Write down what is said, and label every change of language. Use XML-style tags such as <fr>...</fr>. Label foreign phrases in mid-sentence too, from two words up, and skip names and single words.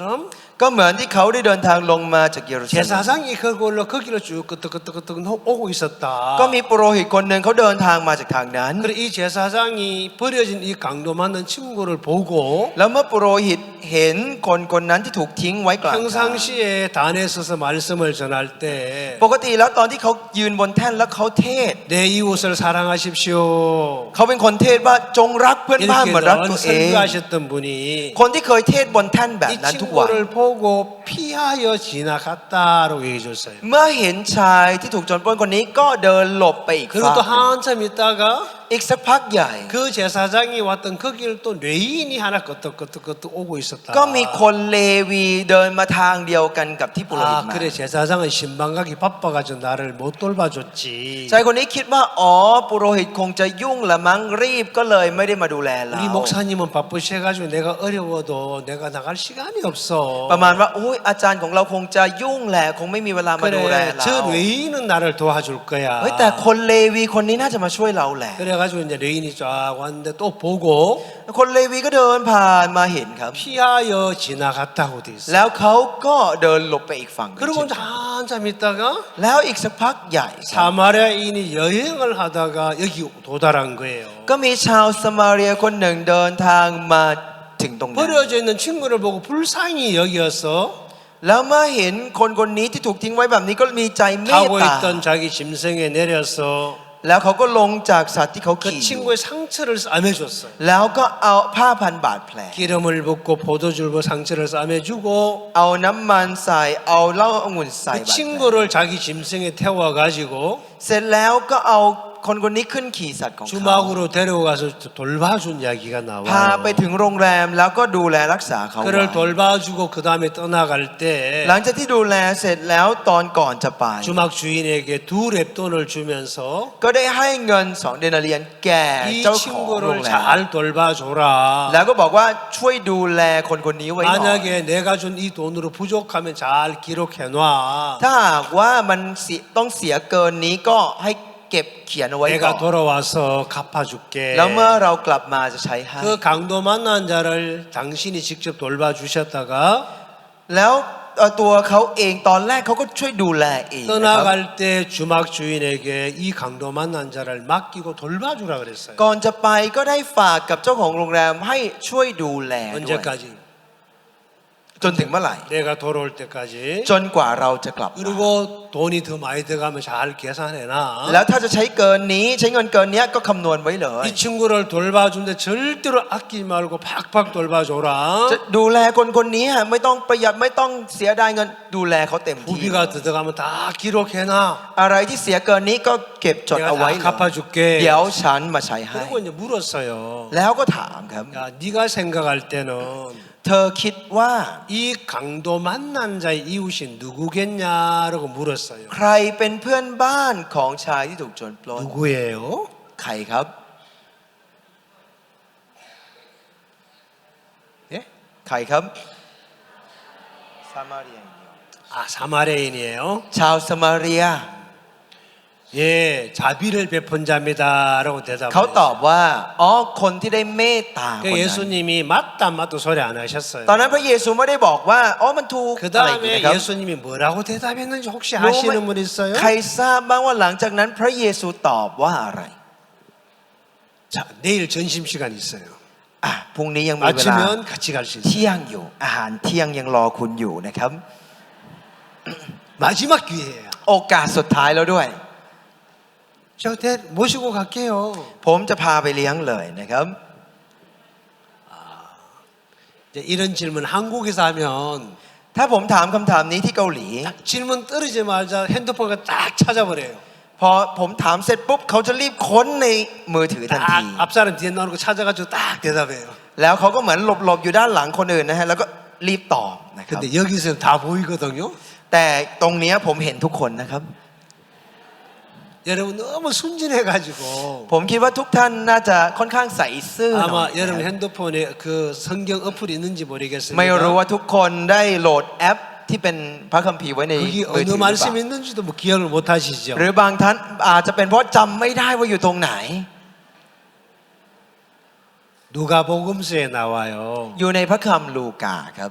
<th>ก็เหมือนที่เขาได้เดินทางลงมาจากเยรูซาเล็ม</th> <ko>제사장이 그걸로 거기로 쭉 끄떡끄떡끄떡 오고 있었다.</ko> <th>ก็มีปุโรหิตคนหนึ่งเขาเดินทางมาจากทางนั้น</th> <ko>그래 이 제사장이 버려진 이 강도 맞는 친구를 보고</ko> <th>แล้วเมื่อปุโรหิตเห็นคนนั้นที่ถูกทิ้งไว้กลางทาง</th> <ko>평상시에 단에 서서 말씀을 전할 때</ko> <th>ปกติแล้วตอนที่เขายืนบนแท่นแล้วเขาเทศ</th> <ko>내 이웃을 사랑하십시오.</ko> <th>เขาเป็นคนเทศว่าจงรักเพื่อนบ้าน</th> <ko>이렇게</ko> <th>เหมือนรักตัวเอง</th> <ko>설교하셨던 분이</ko> <th>คนที่เคยเทศบนแท่นแบบ</th> <ko>이</ko> <th>นั้นทุกวัน</th> <ko>친구를 보고 피하여 지나갔다라고 얘기해 줬어요.</ko> <th>เมื่อเห็นชายที่ถูกโจรปล้นคนนี้ก็เดินหลบไปอีก</th> <ko>그리고</ko> <th>ฝั่</th> <ko>또</ko> <th>ง</th> <ko>한참 있다가</ko> <th>อีกสักพักใหญ่</th> <ko>그 제사장이 왔던 그 길을 또 뇌인이 하나 끄떡끄떡끄떡 오고 있었다.</ko> <th>ก็มีคนเลวีเดินมาทางเดียวกันกับที่ปุโรหิต</th> <ko>아</ko> <th>มา</th> <ko>그래 제사장은 신방가기 바빠가지고 나를 못 돌봐줬지.</ko> <th>ชายคนนี้คิดว่าอ๋อปุโรหิตคงจะยุ่งละมั้งรีบก็เลยไม่ได้มาดูแลเรา</th> <ko>우리 목사님은 바쁘셔가지고 내가 어려워도 내가 나갈 시간이 없어.</ko> <th>ประมาณว่าโอ้ยอาจารย์ของเราคงจะยุ่งแหละคงไม่มีเวลามาดูแล</th> <ko>그래</ko> <th>เรา</th> <ko>저 뇌인은 나를 도와줄 거야.</ko> <th>เฮ้ยแต่คนเลวีคนนี้น่าจะมาช่วยเราแหละ</th> <ko>그래가지고 이제 뇌인이 쫙 왔는데 또 보고</ko> <th>คนเลวีก็เดินผ่านมาเห็นครับ</th> <ko>피하여 지나갔다고 돼 있어.</ko> <th>แล้วเขาก็เดินหลบไปอีกฝั่งหนึ่ง</th> <ko>그리고 이제 한참 있다가</ko> <th>แล้วอีกสักพักใหญ่ครับ</th> <ko>사마리아인이 여행을 하다가 여기 도달한 거예요.</ko> <th>ก็มีชาวสมาเรียคนหนึ่งเดินทางมาถึงตรงนั้น</th> <ko>버려져 있는 친구를 보고 불쌍히 여기어서</ko> <th>แล้วเมื่อเห็นคนนี้ที่ถูกทิ้งไว้แบบนี้ก็มีใจเมต</th> <ko>타고</ko> <th>ตา</th> <ko>있던 자기 짐승에 내려서</ko> <th>แล้วเขาก็ลงจากสัตว์ที่เขา</th> <ko>그</ko> <th>ขี่อยู่</th> <ko>친구의 상처를 싸매줬어요.</ko> <th>แล้วก็เอาผ้าพันบาดแผล</th> <ko>기름을 붓고 포도주로 상처를 싸매주고</ko> <th>เอาน้ำมันใส่เอาเหล้าองุ่นใส่</th> <ko>그</ko> <th>บาดแผล</th> <ko>친구를 자기 짐승에 태워가지고</ko> <th>เสร็จแล้วก็เอาคนนี้ขึ้นขี่สัตว์ของเขา</th> <ko>주막으로 데려가서 돌봐준 이야기가</ko> <th>พาไป</th> <ko>나와요.</ko> <th>ถึงโรงแรมแล้วก็ดูแลรักษาเขาไว้</th> <ko>그를 돌봐주고 그 다음에 떠나갈 때</ko> <th>หลังจากที่ดูแลเสร็จแล้วตอนก่อนจะไป</th> <ko>주막 주인에게 두 랩돈을 주면서</ko> <th>ก็ได้ให้เงิน2 เดนาเรียนแก่</th> <ko>이</ko> <th>เจ้าของโรง</th> <ko>친구를</ko> <th>แรม</th> <ko>잘 돌봐줘라.</ko> <th>แล้วก็บอกว่าช่วยดูแลคนนี้ไว้หน่อย</th> <ko>만약에 내가 준 이 돈으로 부족하면 잘 기록해놔.</ko> <th>ถ้าหากว่ามันต้องเสียเกินนี้ก็ให้เก็บเขียนเอาไว้ก่อน</th> <ko>내가 돌아와서 갚아줄게.</ko> <th>แล้วเมื่อเรากลับมาจะใช้ให้</th> <ko>그 강도 만난 자를 당신이 직접 돌봐주셨다가</ko> <th>แล้วตัวเขาเองตอนแรกเขาก็ช่วยดูแลเองนะครับ</th> <ko>떠나갈 때 주막 주인에게 이 강도 만난 자를 맡기고 돌봐주라 그랬어요.</ko> <th>ก่อนจะไปก็ได้ฝากกับเจ้าของโรงแรมให้ช่วยดูแลด้วย</th> <ko>언제까지?</ko> <th>จนถึงเมื่อไหร่</th> <ko>내가 돌아올 때까지.</ko> <th>จนกว่าเราจะกลับมา</th> <ko>그리고 돈이 더 많이 들어가면 잘 계산해놔.</ko> <th>แล้วถ้าจะใช้เกินนี้ใช้เงินเกินเนี้ยก็คำนวณไว้เลย</th> <ko>이 친구를 돌봐주는데 절대로 아끼지 말고 팍팍 돌봐줘라.</ko> <th>จะดูแลคนนี้ไม่ต้องประหยัดไม่ต้องเสียดายเงินดูแลเขาเต็มที่</th> <ko>부비가 들어가면 다 기록해놔.</ko> <th>อะไรที่เสียเกินนี้ก็เก็บจด</th> <ko>내가</ko> <th>เอาไว้</th> <ko>다</ko> <th>เลย</th> <ko>갚아줄게.</ko> <th>เดี๋ยวฉันมาใช้ให้</th> <ko>그리고 이제 물었어요.</ko> <th>แล้วก็ถามครับ</th> <ko>야, 네가 생각할 때는</ko> <th>เธอคิดว่า</th> <ko>이 강도 만난 자의 이웃이 누구겠냐라고 물었어요.</ko> <th>ใครเป็นเพื่อนบ้านของชายที่ถูกโจรปล้น</th> <ko>누구예요?</ko> <th>ใครครับ</th> <ko>예?</ko> <th>ใครครับซามาเรีย</th> <ko>아, 사마리아인이에요.</ko> <th>ชาวสมาเรีย</th> <ko>예, 자비를 베푼 자입니다라고</ko> <th>เขาตอบ</th> <ko>대답을</ko> <th>ว่าอ๋อคนที่ได้เมตตาคน</th> <ko>했어요.</ko> <th>นั้น</th> <ko>예수님이 맞다 안 맞다 소리 안 하셨어요.</ko> <th>ตอนนั้นพระเยซูไม่ได้บอกว่าอ๋อมันถูก</th> <ko>그</ko> <th>อะไรอย่างนี้</th> <ko>다음에</ko> <th>นะครับ</th> <ko>예수님이 뭐라고 대답했는지 혹시</ko> <th>รู้ไหม</th> <ko>아시는 분 있어요?</ko> <th>ใครทราบบ้างว่าหลังจากนั้นพระเยซูตอบว่าอะไร</th> <ko>자, 내일 점심 시간 있어요.</ko> <th>พรุ่งนี้ยังมีเวลา</th> <ko>맞추면 같이 갈 수 있어요.</ko> <th>เที่ยงอยู่อาหารเที่ยงยังรอคุณอยู่นะครับ</th> <ko>마지막 기회예요.</ko> <th>โอกาสสุดท้ายแล้วด้วย</th> <ko>저 모시고 갈게요.</ko> <th>ผมจะพาไปเลี้ยงเลยนะครับ</th> <ko>이제 이런 질문 한국에서 하면</ko> <th>ถ้าผมถามคำถามนี้ที่เกาหลี</th> <ko>딱 질문 떨어지자마자 핸드폰을 딱 찾아버려요.</ko> <th>พอผมถามเสร็จปุ๊บเขาจะรีบค้นในมือถือทันที</th> <ko>딱 앞사람 뒤에 나오는 거 찾아가지고 딱 대답해요.</ko> <th>แล้วเขาก็เหมือนหลบๆอยู่ด้านหลังคนอื่นนะฮะแล้วก็รีบตอบนะครับ</th> <ko>근데 여기서 다 보이거든요.</ko> <th>แต่ตรงเนี้ยผมเห็นทุกคนนะครับ</th> <ko>여러분 너무 순진해가지고</ko> <th>ผมคิดว่าทุกท่านน่าจะค่อนข้างใส่ซื่อหน่อย</th> <ko>아마</ko> <th>นะ</th> <ko>여러분</ko> <th>ครับ</th> <ko>핸드폰에 그 성경 어플이 있는지</ko> <th>ไม่รู้</th> <ko>모르겠습니다.</ko> <th>ว่าทุกคนได้โหลดแอปที่เป็นพระคัมภีร์ไว้ใน</th> <ko>거기</ko> <th>มือถือ</th> <ko>어느</ko> <th>หรือเปล่า</th> <ko>말씀이 있는지도 뭐 기억을 못 하시죠.</ko> <th>หรือบางท่านอาจจะเป็นเพราะจำไม่ได้ว่าอยู่ตรงไหน</th> <ko>누가복음서에 나와요.</ko> <th>อยู่ในพระคัมภีร์ลูกาครับ</th>